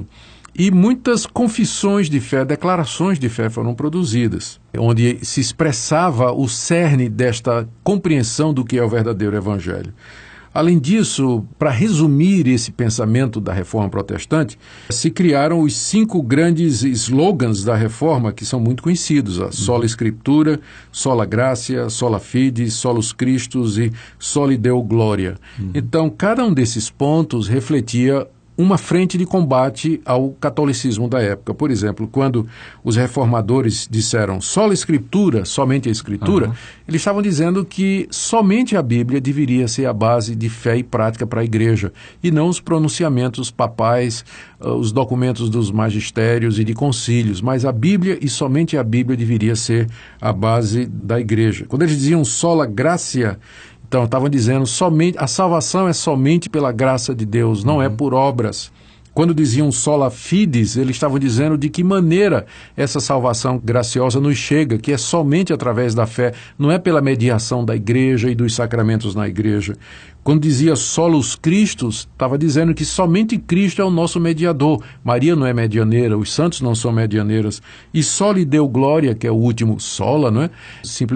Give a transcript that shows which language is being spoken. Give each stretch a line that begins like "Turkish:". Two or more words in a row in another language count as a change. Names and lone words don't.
Portuguese: E muitas confissões de fé, declarações de fé foram produzidas, onde se expressava o cerne desta compreensão do que é o verdadeiro evangelho. Além disso, para resumir esse pensamento da Reforma Protestante, se criaram os 5 grandes slogans da Reforma, que são muito conhecidos: a
Latin: Sola Scriptura, Sola Gratia, Sola Fide, Solus Christus
Portuguese: e
Latin: Soli Deo Gloria.
Portuguese: Então, cada um desses pontos refletia uma frente de combate ao catolicismo da época. Por exemplo, quando os reformadores disseram sola Escritura, somente a Escritura, eles estavam dizendo que somente a Bíblia deveria ser a base de fé e prática para a igreja, e não os pronunciamentos papais, os documentos dos magistérios e de concílios, mas a Bíblia e somente a Bíblia deveria ser a base da igreja. Quando eles diziam
Latin: sola gratia,
Portuguese: então, estavam dizendo a salvação é somente pela graça de Deus, não é por obras. Quando diziam
Latin: sola fides,
Portuguese: eles estavam dizendo de que maneira essa salvação graciosa nos chega, que é somente através da fé, não é pela mediação da igreja e dos sacramentos na igreja. Quando dizia
Latin: solus Christus,
Portuguese: estava dizendo que somente Cristo é o nosso mediador. Maria não é medianeira, os santos não são medianeiras. E
Latin: soli Deo Glória,
Portuguese: que é o último sola, não é?